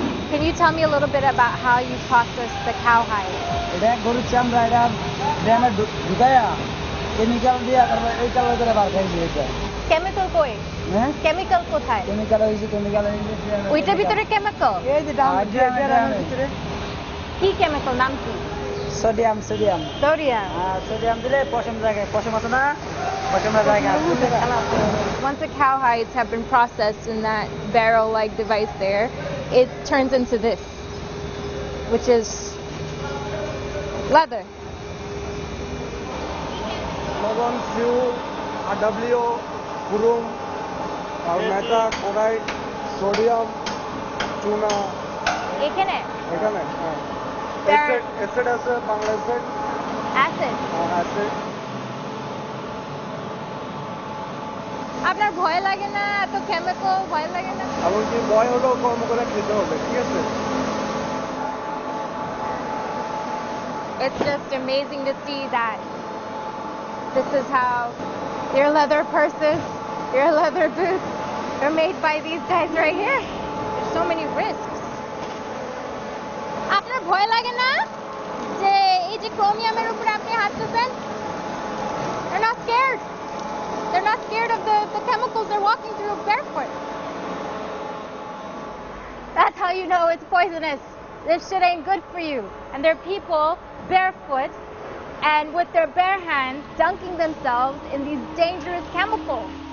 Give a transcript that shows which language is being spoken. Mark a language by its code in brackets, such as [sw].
[en] Can you tell me a little bit about how you process the cow hide? [bn] এটা গরুর চামড়া, এটা ড্রামে ঢুকায়া কেমিক্যাল দিয়ে তারপর এই কালার করে বার করে দিয়েছে। কেমিক্যাল কই? হ্যাঁ, কেমিক্যাল কোথায়? কেমিক্যাল হইছে, ওইটার ভিতরে কেমিক্যাল? এই যে ড্রামের ভিতরে। কি কেমিক্যাল, নাম কি? সোডিয়াম। সোডিয়াম। সোডিয়াম দিলে পশম জায়গায়, পশম আছে না, পশমের জায়গায়। [en] Once the cow hides have been processed in that barrel-like device there, it turns into this, which is leather. [bn] লবণ, সিউ, আরডব্লিউ, কুরুম, আর মেটা, ক্লোরাইড, সোডিয়াম, চুনা। এখানে হ্যাঁ, অ্যাসিড আছে, বাংলা অ্যাসিড। অ্যাসিড? অ্যাসিড। আপনার ভয় লাগে না এত কেমিক্যাল? ভয় লাগে না? এমনকি ভয় হলেও কর্ম করে খেতে হবে, ঠিক আছে? [en] It's just amazing to see that this is how your leather purses, your leather boots are made by these guys right here. There's so many risks. [bn] আপনার ভয় লাগে না যে এই যে ক্রোমিয়ামের উপরে আপনি হাঁটতেছেন? [en] They're not scared. They're not scared of the chemical locals are walking through barefoot. That's how you know it's poisonous. This shit ain't good for you. And there are people barefoot and with their bare hands dunking themselves in these dangerous chemicals.